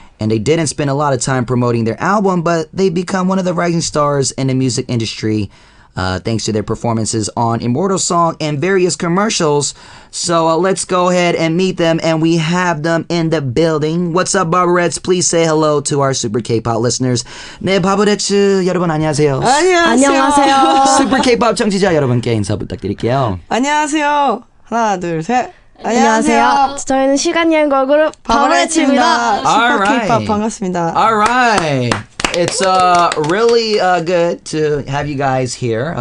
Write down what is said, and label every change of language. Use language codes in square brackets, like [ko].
[en] And they didn't spend a lot of time promoting their album, but they become one of the rising stars in the music industry thanks to their performances on Immortal Song and various commercials. So let's go ahead and meet them, and we have them in the building. What's up, Barberettes? Please say hello to our Super K-pop listeners. [ko] 네, 바버레츠 여러분 안녕하세요. 안녕하세요. Super K-pop 청취자 여러분께 인사 부탁드릴게요. 안녕하세요. 하나, 둘, 셋. 안녕하세요. 저희는 시간 여행 걸그룹 바버레츠입니다. 슈퍼 K-pop 반갑습니다. [en] All right. It's really good to have you guys here.